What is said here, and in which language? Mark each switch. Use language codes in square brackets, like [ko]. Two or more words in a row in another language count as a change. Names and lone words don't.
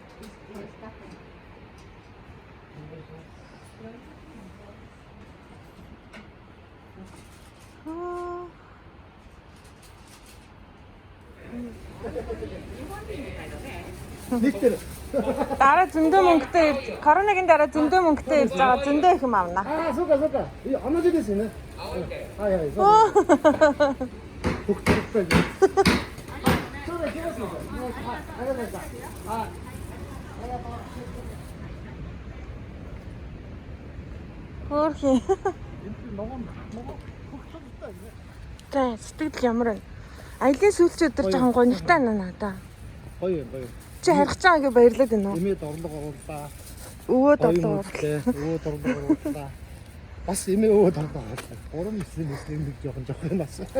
[mn] Нийтээр Дараа зөндөө мөнгөтэй ирж, коронагийн дараа зөндөө мөнгөтэй ирж байгаа зөндөө их юм авна. [ja] そうか。いや、同じですよね。はい。そう。 [ko] 복잡하게. [mn] Хөөрхий. [ko] 너무 복잡했다 이제. [mn] За сэтгэл ямар вэ? Аялын сүүлчийн өдөр жоохон гонигтай надаа. Гоё. Чи харих чаа гэж баярлаад байна уу? Эмээд орлого оруулаа. Өвөөд орлоо. Өвөөд орлого оруулаа. Бас эмээ өвөөд орлого оруулаа. Гурван нэслэн нэг жоохон нас.